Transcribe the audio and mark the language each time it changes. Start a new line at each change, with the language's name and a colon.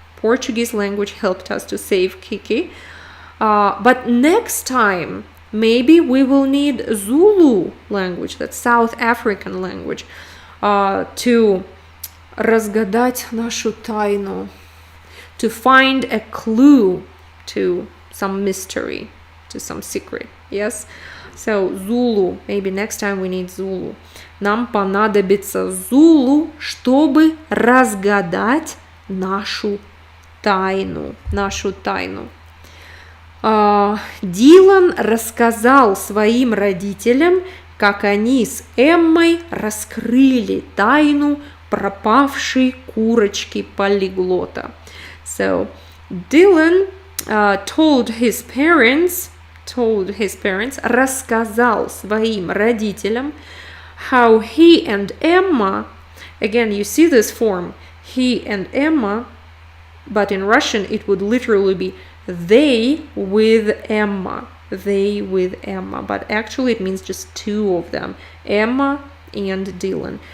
English: Portuguese language helped us to save Kiki. But next time, maybe we will need Zulu language, that's South African language, to
Russian: разгадать нашу тайну,
English: to find a clue to some mystery, to some secret. Yes? So Zulu, maybe next time we need Zulu.
Russian: Нам понадобится Zulu, чтобы разгадать нашу тайну. Нашу тайну. Дилан рассказал своим родителям, как они с Эммой раскрыли тайну пропавшей курочки полиглота. So
English: Dylan told his parents,
Russian: рассказал своим родителям
English: how he and Emma, again you see this form, he and Emma, but in Russian it would literally be they with Emma, but actually it means just two of them, Emma and Dylan.